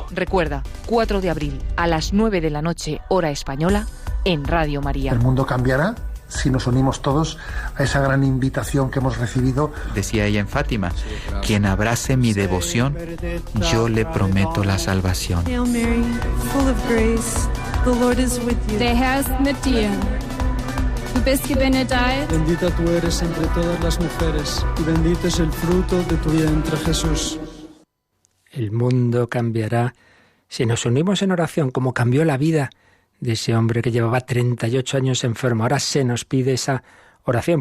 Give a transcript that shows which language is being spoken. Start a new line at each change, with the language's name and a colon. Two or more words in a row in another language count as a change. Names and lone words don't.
Spanish: Recuerda, 4 de abril, a las 9 de la noche, hora española, en Radio María. El mundo cambiará si nos unimos todos a esa gran invitación que hemos recibido. Decía ella en Fátima, quien abrace mi devoción, yo le prometo la salvación.
English: Hail Mary, full of grace, the Lord is with you.
German: Der Herr ist mit dir. Du bist gebenedeit.
Spanish: Bendita tú eres entre todas las mujeres, y bendito es el fruto de tu vientre, Jesús. El mundo cambiará si nos unimos en oración, como cambió la vida de ese hombre que llevaba 38 años enfermo. Ahora se nos pide esa oración.